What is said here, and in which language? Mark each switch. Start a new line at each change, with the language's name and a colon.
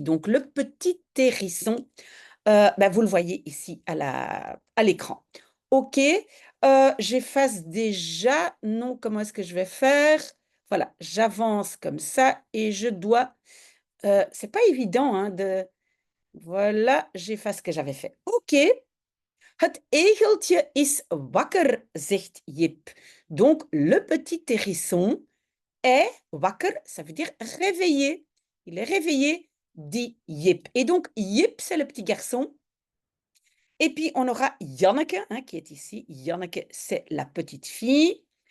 French: Donc, le petit hérisson, ben, vous le voyez ici à l'écran. OK, j'efface déjà, non, comment est-ce que je vais faire? Voilà, j'avance comme ça et je dois, c'est pas évident hein, voilà, j'efface ce que j'avais fait. OK.
Dutch: Het egeltje is wakker, zegt Jip.
French: Donc, le petit hérisson est wakker, ça veut dire réveillé. Il est réveillé, dit Jip. Et donc, Jip, c'est le petit garçon. Et puis, on aura Janneke, hein, qui est ici. Janneke, c'est la petite fille.